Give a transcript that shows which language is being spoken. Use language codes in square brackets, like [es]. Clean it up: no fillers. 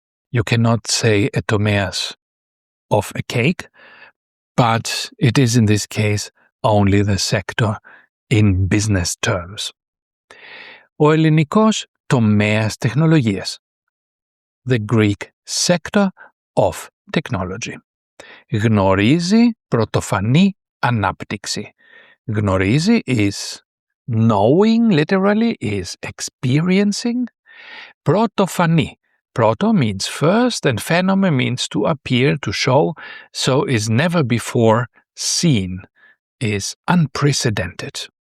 [en] You cannot say a tomeas of a cake, but it is in this case only the sector in business terms. [el] Ο ελληνικός τομέας τεχνολογίας, [en] the Greek sector of technology. [el] Γνωρίζει πρωτοφανή ανάπτυξη. [en] Γνωρίζει is knowing, literally, is experiencing. Πρωτοφανή. Proto means first, and phenome means to appear, to show, so is never before seen, is unprecedented.